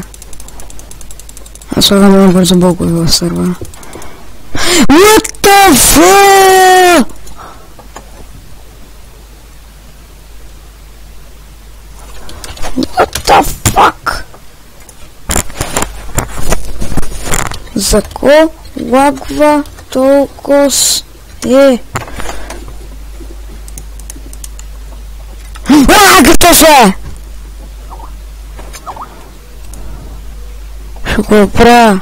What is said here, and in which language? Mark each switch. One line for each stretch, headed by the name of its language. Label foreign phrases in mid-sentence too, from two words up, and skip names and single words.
Bulgarian: Аз слагам много бързо блокове в сървъра.
English: What the fuck? What the fuck?
Bulgarian: За ко лагва толкова е? Какво се? Ще го правя.